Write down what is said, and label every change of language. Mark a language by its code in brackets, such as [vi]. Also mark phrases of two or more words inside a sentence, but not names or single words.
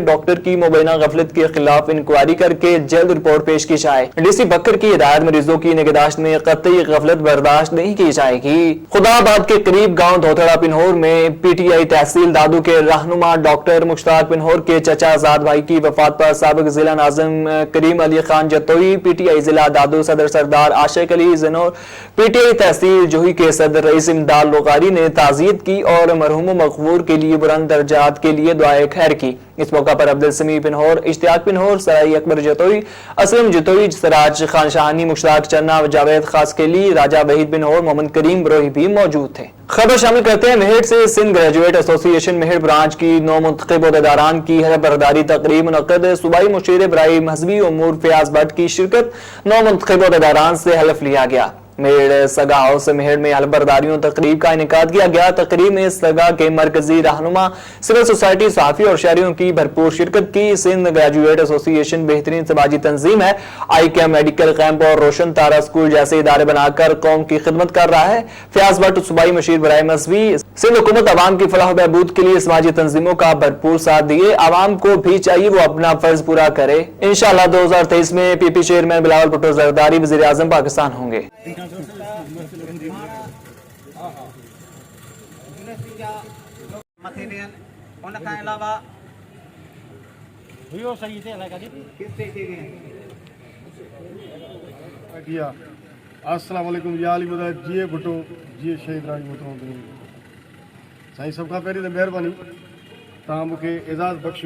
[ur] ڈاکٹر کی مبینہ غفلت کے خلاف انکوائری کر کے جلد رپورٹ پیش کی جائے. DC بکر کی ہدایت، مریضوں کی نگہداشت میں قطعی غفلت برداشت نہیں کی جائے گی. خدا آباد کے قریب گاؤں دھوتھڑا پنہور میں PTI تحصیل دادو کے رہنما ڈاکٹر مشتاق پنہور کے چچا آزاد بھائی کی وفات پر سابق ضلع ناظم کریم علی خان جتوئی، PTI ضلع دادو صدر سردار عاشق علی زنور، PTI تحصیل جوہی کے صدر رئیس امداد لوگاری نے تعزیت کی اور مرحوم مقبور کے لیے بلند درجات کے لیے دعائے خیر کی. اس موقع پر عبدالسمیع پنہور، اشتیاق پنہور، سرائی اکبر جتوئی، اسلم جتوئی، سراج خان شاہانی، مشتاق چنہ، جاوید خاصخیلی، راجہ وحید پنہور، محمد کریم بروہی بھی موجود تھے. خبر شامل کرتے ہیں میہڑ سے۔ سندھ گریجویٹ ایسوسی ایشن میہڑ برانچ کی 9 منتخب عہدیداران کی حلف برداری تقریب منعقد. صوبائی مشیر برائے مذہبی امور فیاض بھٹ کی شرکت. 9 منتخب عہدیداران سے حلف لیا گیا۔ میہڑ سگا ہاؤس میہڑ میں حلف برداریوں تقریب کا انعقاد کیا گیا. تقریب میں سگا کے مرکزی رہنما, [en] civil society, [ur] صحافی اور شہریوں کی بھرپور شرکت کی. سندھ گریجویٹ ایسوسی ایشن بہترین سماجی تنظیم ہے۔ ICAM [en] medical camp [ur] اور روشن تارا سکول جیسے ادارے بنا کر قوم کی خدمت کر رہا ہے. فیاض بھٹ صوبائی مشیر برائے مذہبی۔ سندھ حکومت عوام کی فلاح بہبود کے لیے سماجی تنظیموں کا بھرپور ساتھ دیے. عوام کو بھی چاہیے وہ اپنا فرض پورا کرے. ان شاء اللہ 2023 میں PP چیئرمین بلاول بھٹو زرداری وزیر اعظم پاکستان ہوں گے. [ar] السلام عليكم [sd] या अली मदद जी भुट्टो जी शहीद राज मोहतरम साईं सब खां पहिरीं त महिरबानी तव्हां मूंखे एज़ाज़ बख़्शियो।